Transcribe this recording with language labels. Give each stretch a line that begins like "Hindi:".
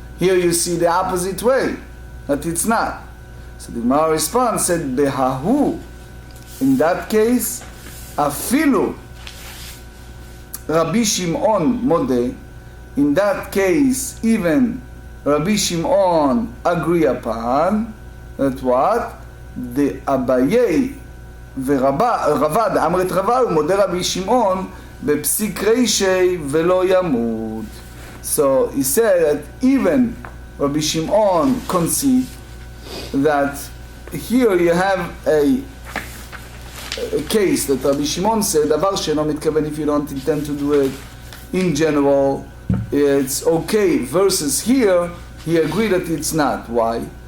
English: Here you see the opposite way, that it's not. So the Gemara response said, behahu, in that case,
Aramaic: afilu Rabbi Shimon modeh,
English: in that case, even Rabbi Shimon agree upon that what?
Aramaic: The Abaye ורבד, אמרת רבה, הוא מודה רבי שמעון בפסיק רישי ולא ימות.
English: So he said that even Rabbi Shimon concede that here you have a case that Rabbi Shimon said, דבר שאינו מתכוון, if you don't intend to do it in general, it's okay, versus here, he agreed that it's not. Why?